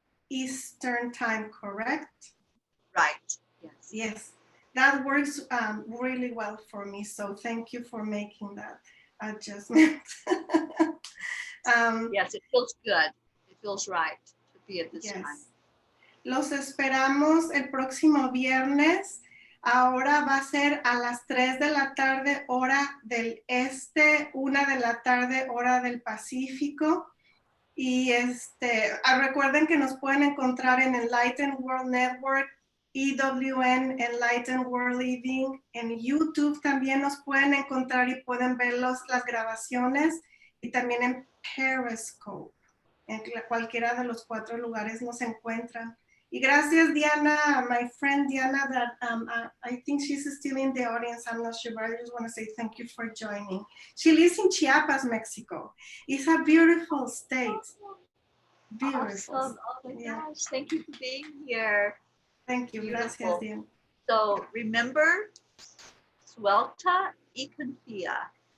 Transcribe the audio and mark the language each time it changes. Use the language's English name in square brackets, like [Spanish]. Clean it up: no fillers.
[English] Eastern time, correct? Right. Yes. That works really well for me. So thank you for making that adjustment. Yes, it feels good. It feels right to be at this time. [Spanish] Los esperamos el próximo viernes. Ahora va a ser a las 3 de la tarde, hora del este, 1 de la tarde, hora del Pacífico. Y recuerden que nos pueden encontrar en Enlightened World Network, EWN, Enlightened World Living. En YouTube también nos pueden encontrar y pueden ver las grabaciones. Y también en Periscope. En cualquiera de los 4 lugares nos encuentran. Y gracias, [English] Diana, my friend Diana, that I think she's still in the audience. I'm not sure, but I just want to say thank you for joining. She lives in Chiapas, Mexico. It's a beautiful state. Beautiful. Awesome. Oh my gosh, thank you for being here. Thank you. Beautiful. [Spanish] Gracias, Diana. [English] So remember, [Spanish] suelta y confía.